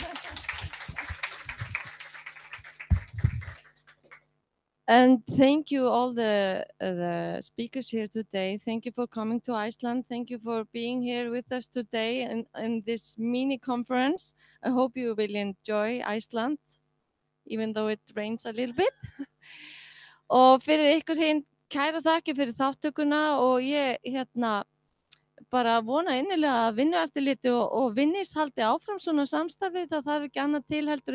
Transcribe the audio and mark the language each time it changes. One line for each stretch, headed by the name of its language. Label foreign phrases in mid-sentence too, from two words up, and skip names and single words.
English: And thank you all the speakers here today. Thank you for coming to Iceland. Thank you for being here with us today in this mini conference. I hope you will enjoy Iceland, even though it rains a little bit.
Icelandic: Og fyrir ykkur hinn, kæra þakki fyrir þáttökuna, og ég bara vona innilega að Vinnueftirlitið og Vinnís haldi áfram svona samstarfi. Það þarf ekki annað til heldur